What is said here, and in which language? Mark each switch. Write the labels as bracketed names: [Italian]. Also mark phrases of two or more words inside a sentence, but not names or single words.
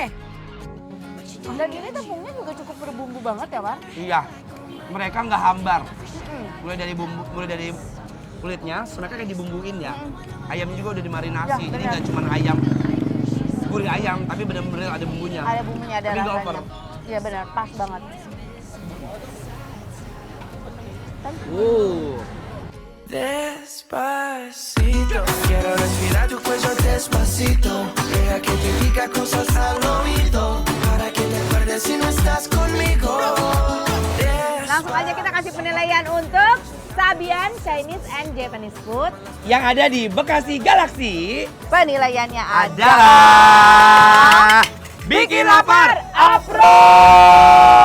[Indonesian] Dan ini tepungnya juga cukup berbumbu banget ya, War? Iya, mereka nggak hambar. Mulai dari kulitnya, mereka kayak dibumbuin ya. Ayamnya juga udah dimarinasi, Ya, jadi benar. nggak cuma ayam, gurih ayam, tapi benar-benar ada bumbunya. Ada bumbunya, ada Tapi nggak rasanya. over. Iya benar, pas banget. [Spanish] Despacito, quiero respirar tu cuello despacito. Deja que te diga cosas al oído, para que te acuerdes si no estás conmigo. [Indonesian] Langsung aja kita kasih penilaian untuk Sabian Chinese and Japanese Food. Yang ada di Bekasi Galaxy Penilaiannya adalah bikin lapar approve.